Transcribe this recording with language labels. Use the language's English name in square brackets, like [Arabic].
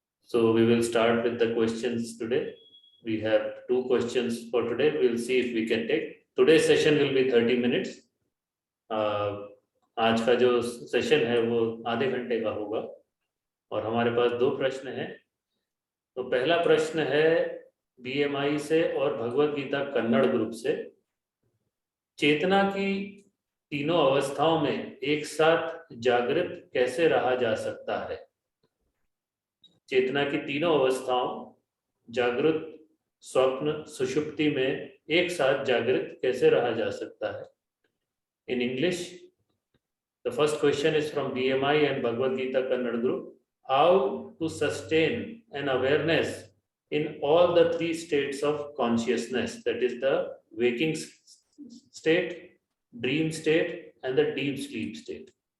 [English] So we will start with the questions today. We have 2 questions for today. We will see if we can take. Today's session will be 30 minutes. [Hindi] आज का जो session है वो आधे घंटे का होगा और हमारे पास 2 प्रश्न हैं। तो पहला प्रश्न है BMI से और भगवत गीता कन्नड़ ग्रुप से। चेतना की तीनों अवस्थाओं में एक साथ जागृत कैसे रहा जा सकता है? चेतना की तीनों अवस्थाओं जागृत, स्वप्न, सुषुप्ति में एक साथ जागृत कैसे रहा जा सकता है? [English] In English, the first question is from BMI and Bhagavad Gita Kannada group. How to sustain an awareness in all the 3 states of consciousness, that is the waking state, dream state and the deep sleep state.